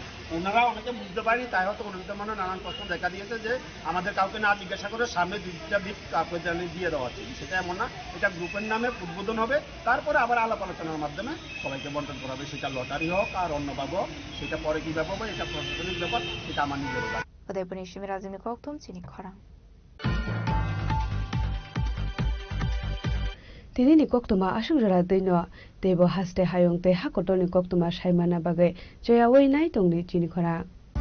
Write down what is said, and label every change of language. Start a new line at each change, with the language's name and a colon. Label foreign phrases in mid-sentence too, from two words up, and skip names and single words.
Bangla: ওনারা অনেকে বুঝতে পারেনি, তাই হয়তো ওনাদের মনে নানান প্রশ্ন দেখা দিয়েছে যে আমাদের কাউকে না জিজ্ঞাসা করে সামনে 2টা বিট কাউকে দিয়ে দেওয়া হচ্ছে। সেটা এমন না, এটা গ্রুপের নামে উদ্বোধন হবে, তারপরে আবার আলাপ আলোচনার মাধ্যমে সবাইকে বন্টন করা হবে। সেটা লটারি হোক আর অন্যভাবে হোক, সেটা পরে কী ব্যাপার হবে, এটা প্রশাসনিক ব্যাপার, সেটা আমার নিজের ব্যাপার।
Kok Borok: Udaipur Nishimi Razimni Koktum Chini Korang. Tini ni koktuma ashugrara deino debo haste hayong te hakotoni koktuma shaimana bagai joya wei nai tongni chini khora